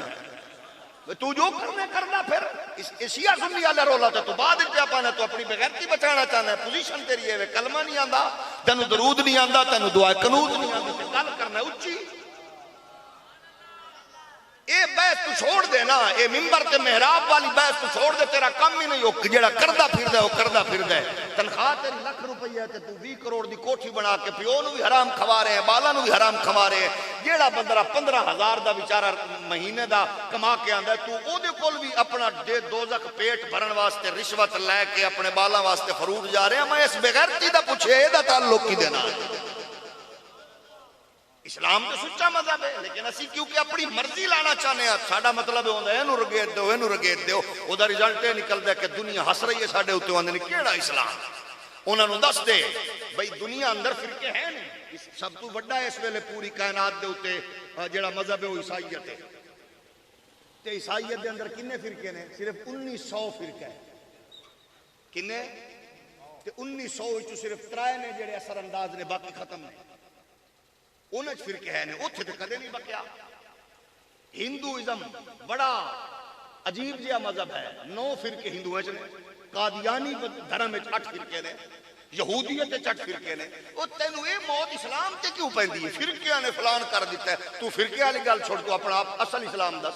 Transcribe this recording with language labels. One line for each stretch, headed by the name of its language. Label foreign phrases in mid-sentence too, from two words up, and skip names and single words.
Punjabi: تو جو کرنے کرنا پھر شیعہ سنی والا رولا تو بعد پیا پانا, تو اپنی بغیرتی بچانا چاہنا ہے. پوزیشن تیری ہے, کلمہ نہیں آندا تینوں, درود نہیں آندا تینوں, دعا قنوت نہیں آندی, گل کرنا اچھی. اے بحث تو چھوڑ دے نا, اے منبر تے محراب والی بحث تو چھوڑ دے. تیرا کم ہی نہیں ہو جیڑا کردا پھردا ہے وہ کردا پھردا ہے. تنخواہ تیری لاکھ روپیہ تے تو 20 کروڑ دی کوٹھی بنا کے پیو نو بھی حرام کھوا رہے ہیں, بالا نو بھی حرام کھوا رہے ہیں. جیڑا بندہ 15,000 دا بیچارہ مہینے دا کما کے آندا ہے, تو او دے کول بھی اپنا دوزخ پیٹ بھرن واسطے رشوت لے کے اپنے بالا واسطے فروٹ جا رہے ہیں. میں اس بغیرتی دا پوچھے اے دا تعلق کی دینا. اسلام تو سچا مذہب ہے, لیکن اسی کیونکہ اپنی مرضی لانا چاہنے ہیں. ساڈا مطلب ہے اینو رگیت دیو, اینو رگیت دیو, او دا رزلٹ یہ نکلدا ہے کہ دنیا ہس رہی ہے ساڈے اوتے. آندے نے کیڑا اسلام, انہوں نے دس دے بھئی دنیا اندر فرقے ہیں نہیں، سب تو بڑا ہے اس ویلے پوری کائنات دے ہوتے جڑا مذہب ہے وہ عیسائیت ہے، تے عیسائیت دے اندر کنے فرقے نے؟ صرف 1900 فرقے ہیں، کنے؟ تے 1900 وچوں صرف 3 نے جڑے اثر انداز نے، باقی ختم نے، انہاں وچ فرقے ہیں نے، اوتھے تے کدے نہیں بکیا۔ ہندوازم بڑا عجیب جہا مذہب ہے، 9 فرقے ہندوؤں وچ نے، قادیانی دھرم وچ 8 فرقے نے، یہودیت وچ 8 فرقے نے۔ او تینوں اے موت اسلام تے کیوں پیندی ہے؟ فرقیاں نے فلان کر دیتا ہے، تو فرقے والی گل چھوڑ، تو اپنا اصل اسلام دس۔